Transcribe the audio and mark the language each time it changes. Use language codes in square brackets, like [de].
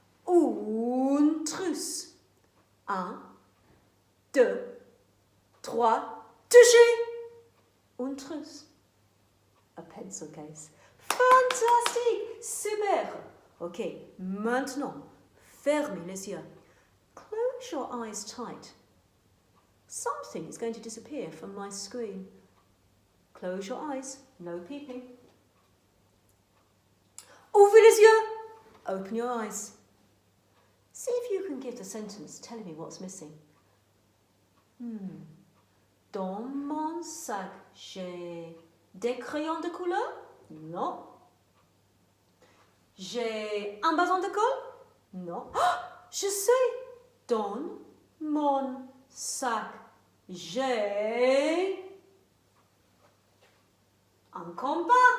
[fr] Une trousse. 1, 2, 3, touchez! Une trousse. [en] A pencil case. [fr] Fantastique! Super! Ok, maintenant, fermez les yeux. [en] Close your eyes tight. Something is going to disappear from my screen. Close your eyes, no peeping. [fr] Ouvrez les yeux. [en] Open your eyes. See if you can give the sentence telling me what's missing. [fr] Dans mon sac, j'ai des crayons de couleur? Non. J'ai un bâton de colle? Non. Oh, je sais. Dans mon sac, j'ai un compas.